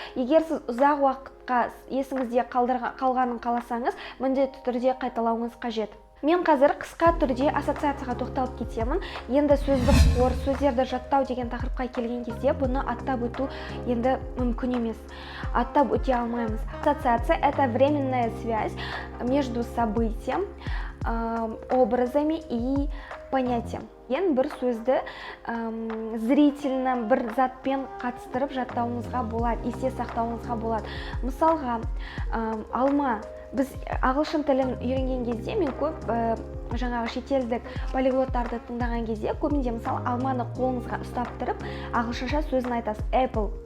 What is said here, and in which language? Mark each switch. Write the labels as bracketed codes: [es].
[kk] Егер сіз ұзақ уақытқа есіңізде қалғанын қаласаңыз, міндетті түрде қайталауыңыз қажет. Мен қазір қысқа түрде ассоциацияға тоқталып кетемін. Енді сөздік қор, сөздерді жаттау деген тақырыпқа келген кезде бұны аттап өту енді мүмкін емес. Аттап өте алмаймыз. [ru] Ассоциация – это временная связь между событием, образами и понятием. [kk] Бір сөзді [ru] зрительно [kk] бір затпен қатыстырып жаттауыңызға болады, есте сақтауыңызға болады. Мысалға, алма. Біз ағылшын тілін үйренген кезде, мен көп жаңағы шетелдік полиглоттарды тыңдаған кезде, көбінде мысалы алманы қолыңызға ұстап тұрып, ағылшынша сөзін айтасыз, apple.